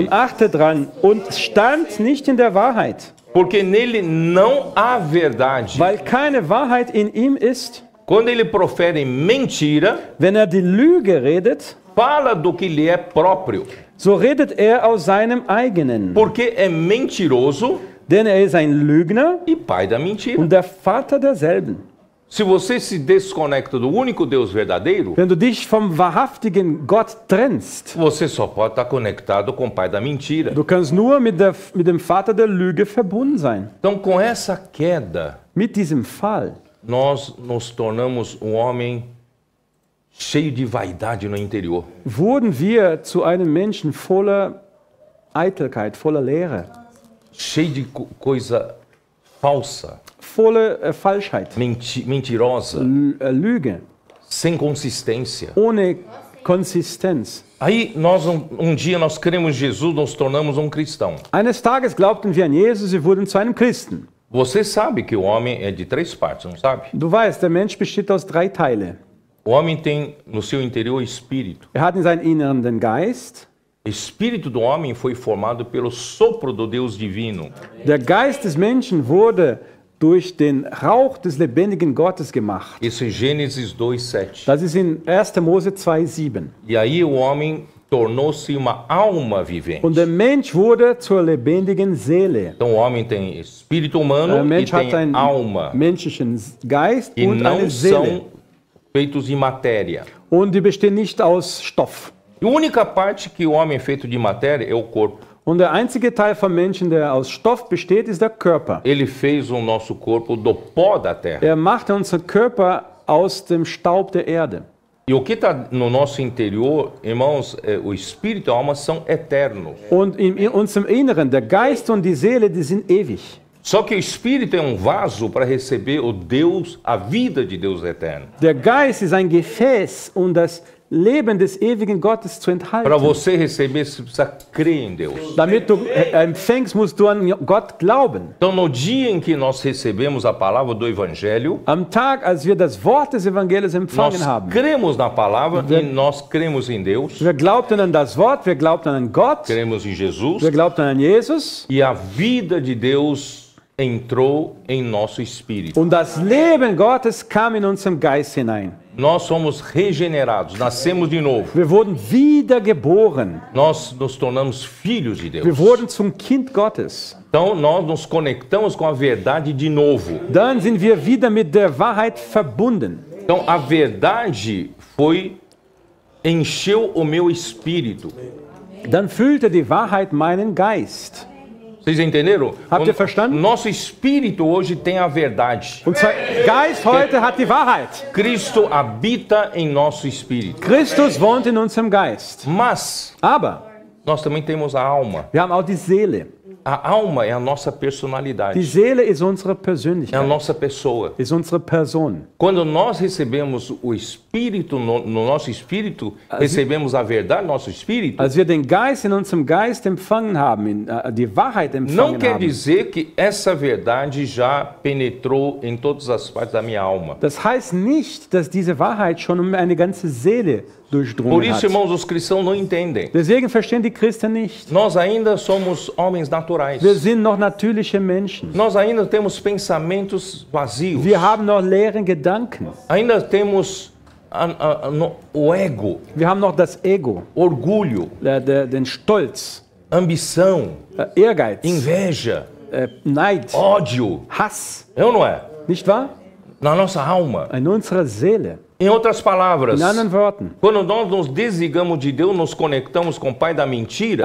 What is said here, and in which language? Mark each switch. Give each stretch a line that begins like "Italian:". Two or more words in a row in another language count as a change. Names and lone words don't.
German: Und achte dran. Und stand nicht in der Wahrheit.
Portuguese: Porque nele não há verdade.
German: Weil keine Wahrheit in ihm ist.
Portuguese: Quando ele profere mentira,
German: Wenn er die Lüge redet,
Portuguese: fala do que lhe é próprio.
German: so redet er aus seinem eigenen.
Portuguese: Porque é mentiroso
German: Denn er ist ein Lügner
Portuguese: e pai da mentira.
German: und der Vater derselben.
Portuguese: Se você se desconecta do único Deus verdadeiro,
German: Wenn du dich vom wahrhaftigen Gott trennst,
Portuguese: você só pode estar conectado com o pai da mentira.
German: du kannst nur mit dem Vater der Lüge verbunden sein.
Portuguese: Então, com essa queda,
German: Mit diesem Fall
Portuguese: nós nos tornamos um homem cheio de vaidade no interior.
German: wurden wir zu einem Menschen voller Eitelkeit, voller Leere,
Portuguese: Cheio de coisa falsa,
German: voller Falschheit,
Portuguese: mentirosa.
German: Lüge.
Portuguese: sem consistência.
German: ohne Konsistenz.
Portuguese: Aí um dia nós cremos em Jesus, nos tornamos um cristão.
German: Eines Tages glaubten wir an Jesus, wir wurden zu einem Christen.
Portuguese: Você sabe que o homem é de 3 partes, não sabe?
German: Du weißt, der Mensch besteht aus 3 Teile.
Portuguese: O homem tem no seu interior espírito.
German: Er hat in seinem Inneren den Geist.
Portuguese: O espírito do homem foi formado pelo sopro do Deus divino.
German: Der Geist des Menschen wurde durch den Rauch des lebendigen Gottes gemacht.
Portuguese: Isso é Gênesis 2:7.
German: Das ist in 1. Mose 2,7.
Portuguese: E aí o homem tornou-se uma alma vivente.
German: Und der Mensch wurde zur lebendigen Seele.
Portuguese: Então o homem tem espírito
German: Der
Portuguese: humano e
German: Mensch hat
Portuguese: tem
German: einen
Portuguese: alma.
German: menschlichen Geist
Portuguese: E
German: und eine
Portuguese: não
German: Seele.
Portuguese: são feitos de matéria.
German: Und die bestehen nicht aus Stoff.
Portuguese: E a única parte que o homem é feito de matéria é o corpo.
German: Und der einzige Teil vom Menschen, der aus Stoff besteht, ist der Körper.
Portuguese: Ele fez o nosso corpo do pó da terra.
German: Er machte unseren Körper aus dem Staub der Erde.
Portuguese: E o que está no nosso interior, irmãos, o espírito e a alma são eternos.
German: Und in unserem Inneren, der Geist und die Seele, die sind ewig.
Portuguese: Só que o espírito é um vaso para receber o Deus, a vida de Deus eterno.
German: Der Geist ist ein Gefäß, um das Leben des ewigen Gottes zu enthalten.
Portuguese: Para você receber, você precisa crer em Deus.
German: Damit du empfängst, musst du an Gott glauben.
Portuguese: Então, no dia em que nós recebemos a palavra do Evangelho,
German: Am Tag, als wir das Wort des Evangeliums
Portuguese: nós
German: empfangen haben,
Portuguese: cremos na palavra e nós cremos em Deus,
German: wir glaubten an das Wort, wir glaubten an Gott,
Portuguese: cremos em Jesus,
German: wir glaubten an Jesus
Portuguese: e a vida de Deus entrou em nosso espírito.
German: und das Leben Gottes kam in unseren Geist hinein.
Portuguese: Nós somos regenerados, nascemos de novo.
German: Wir wurden wiedergeboren.
Portuguese: Nós nos tornamos filhos de
German: Wir
Portuguese: Deus.
German: wurden zum Kind Gottes.
Portuguese: Então nós nos conectamos com a verdade de novo.
German: Dann sind wir wieder mit der Wahrheit verbunden.
Portuguese: Então a verdade encheu o meu espírito.
German: Dann füllte die Wahrheit meinen Geist.
Portuguese: Vocês entenderam?
German: Habt ihr verstanden?
Portuguese: Nosso espírito hoje tem a verdade.
German: Unser Geist heute hat die Wahrheit.
Portuguese: Cristo habita em nosso espírito.
German: Christus wohnt in unserem Geist.
Portuguese: Mas
German: Aber
Portuguese: nós também temos a alma.
German: wir haben auch die Seele.
Portuguese: A alma é a nossa
German: Die
Portuguese: personalidade.
German: Seele ist unsere
Portuguese: É a
German: Persönlichkeit,
Portuguese: nossa pessoa.
German: ist unsere Person.
Portuguese: Quando nós recebemos o Espírito, no nosso espírito, recebemos a verdade no nosso espírito,
German: Als wir den Geist in unserem Geist empfangen haben, die Wahrheit
Portuguese: não
German: empfangen
Portuguese: quer
German: haben,
Portuguese: dizer que essa verdade já penetrou em todas as partes da minha alma.
German: das heißt nicht, dass diese Wahrheit schon um eine ganze Seele
Portuguese: Por
German: durchdrungen
Portuguese: isso,
German: hat.
Portuguese: irmãos, os cristãos não entendem.
German: Deswegen verstehen die Christen nicht.
Portuguese: Nós ainda somos homens naturais.
German: Wir sind noch natürliche Menschen.
Portuguese: Nós ainda temos pensamentos vazios.
German: Wir haben noch leeren Gedanken.
Portuguese: Ainda temos o ego,
German: Wir haben noch das Ego,
Portuguese: orgulho,
German: den Stolz,
Portuguese: ambição,
German: Ehrgeiz,
Portuguese: inveja,
German: Neid,
Portuguese: ódio.
German: Hass.
Portuguese: É ou não é?
German: Nicht wahr?
Portuguese: Na nossa alma.
German: In unserer Seele.
Portuguese: Em outras palavras,
German: In anderen Worten,
Portuguese: quando nós nos desligamos de Deus, nos conectamos com o Pai da mentira,